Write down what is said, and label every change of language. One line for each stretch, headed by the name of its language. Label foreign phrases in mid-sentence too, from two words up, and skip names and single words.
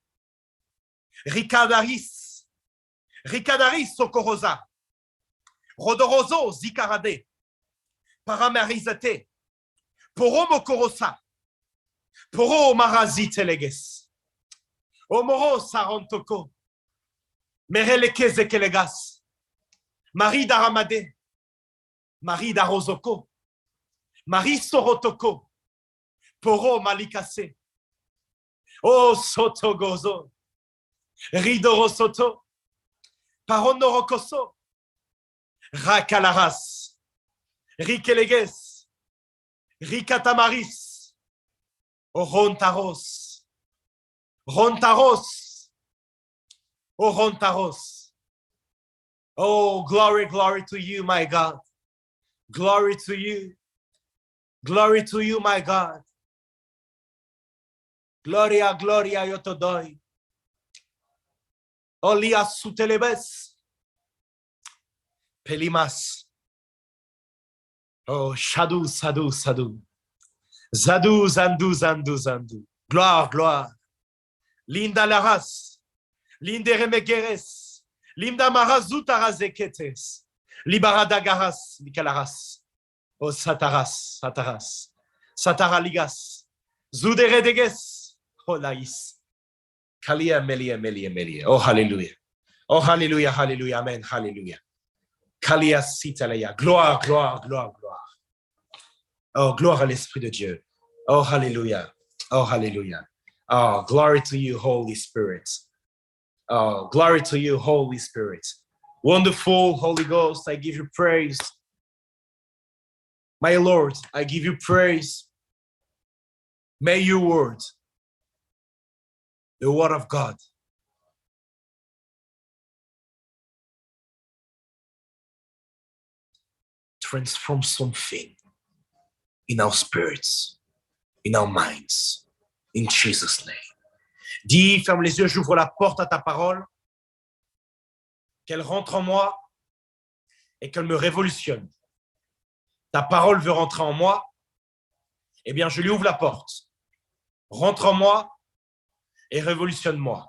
English: Ricadaris sokorosa. Rodoroso zikarade. Paramarizate. Poro mokorosa. Poro maraziteleges. Omoro sarontoko. Mereleke zekelegas. Marie daramade. Marie darozoko. Marie sorotoko. Poro malikase. Oh sotogozo. Ridorosoto. Paronorokoso. Rakalaras. Rikeleges. Rikatamaris. Rontaros. Rontaros. Oh, Rontaros. Oh, glory, glory to you, my God. Glory to you. Glory to you, my God.
Spanish: Gloria, gloria, yo te doy. Olia sutelebes. Pelimas. Oh, shadu, sadu, sadu. Zadu, zandu, zandu, zandu.
French: Gloire, gloire. Linda laras. Linde remegeres. Linda marazutarazeketes. Libaradagaras, likalaras. Oh, sataras, sataras. Sataraligas. Zuderedeges. Oh, laïs. Kalia, melia.
English: Oh, hallelujah.
French: Oh, Alléluia, Alléluia, Amen, Alléluia. Kalia Sitalaya. Gloire, gloire, gloire, gloire. Oh, gloire à l'Esprit de Dieu. Oh, Alléluia. Oh, Alléluia.
English: Oh, glory to you, Holy Spirit. Oh, glory to you, Holy Spirit. Wonderful Holy Ghost, I give you praise. My Lord, I give you praise. May your word, the word of God, transform something in our spirits, in our minds, in Jesus' name.
French: Dis, ferme les yeux, j'ouvre la porte à ta parole, qu'elle rentre en moi et qu'elle me révolutionne. Ta parole veut rentrer en moi, eh bien, je lui ouvre la porte. Rentre en moi et révolutionne-moi.